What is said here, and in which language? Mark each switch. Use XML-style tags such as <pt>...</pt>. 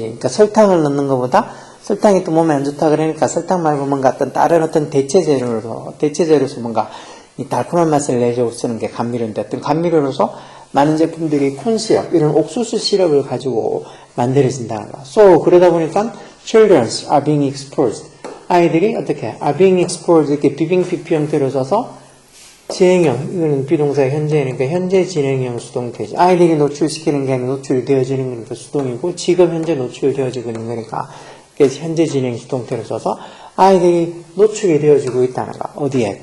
<ko>그러니까 설탕을 넣는 것보다 설탕이 또 몸에 안 좋다 그러니까 설탕 말고 뭔가 어떤 다른 어떤 대체재료로서 뭔가 이 달콤한 맛을 내려고 쓰는 게 감미료인데 어떤 감미료로서 많은 제품들이 콘 시럽, 이런 옥수수 시럽을 가지고 만들어진다는 거.</ko> <en>So,</en> <ko>그러다 보니까</ko> <en>children are being exposed.</en> <ko>아이들이 어떻게?</ko> <en>are being exposed.</en> <ko>이렇게 비빙 PP 형태로 써서 진행형, 이거는 비동사의 현재니까 현재 진행형 수동태지. 아이들이 노출시키는 게 아니라 노출되어지는 거니까 수동이고 지금 현재 노출되어지고 있는 거니까 그래서 현재 진행 수동태로 써서 아이들이 노출이 되어지고 있다는 거. 어디에?</ko>